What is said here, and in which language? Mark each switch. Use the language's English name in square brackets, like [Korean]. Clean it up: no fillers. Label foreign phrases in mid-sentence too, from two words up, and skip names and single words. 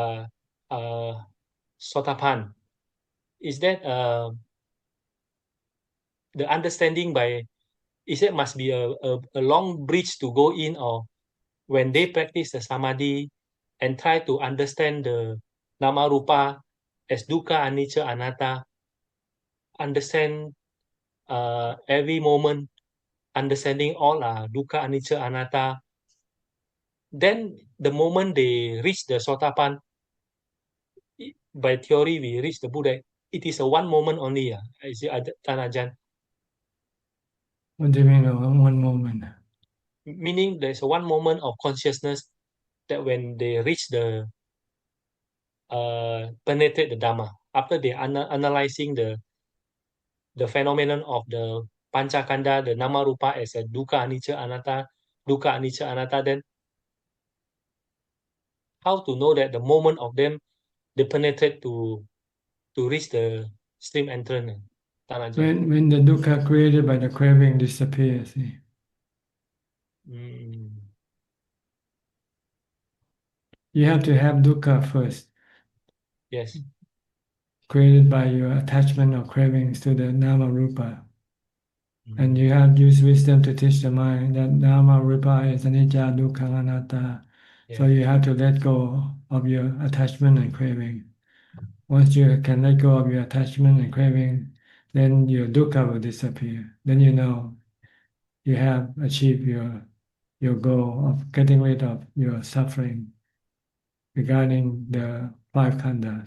[English] sotapan, is that the understanding by, is it must be a long bridge to go in, or when they practice the samadhi and try to understand the [Pali] nama rupa [English] as [Pali] dukkha anicca anatta, [English] understand every moment, understanding all [Pali] dukkha anicca anatta, [English] then the moment they reach the sotapan, by theory we reach the Buddha, it is a one moment only. Is it Tan Ajahn? What do you mean one moment? Meaning there's a one moment of consciousness that when they reach the penetrate the Dhamma, after they analyzing the phenomenon of the Panchakanda, the [Pali] Nama Rupa [English] as a [Pali] dukkha anicca anatta, [English] then how to know that the moment of them they penetrate to reach the stream entrance, Tan Ajahn? When the dukkha created by the craving disappears, see? Mm. You have to have dukkha first, Yes. created by your attachment or cravings to the [Pali] nama rupa. [English] And you have used wisdom to teach the mind that [Pali] nama rupa [English] is [Pali] anicca dukkha anatta. [English] So you have to let go of your attachment and craving. Once you can let go of your attachment and craving, then your dukkha will disappear. Then you know you have achieved your goal of getting rid of your suffering regarding the 5 khandhas.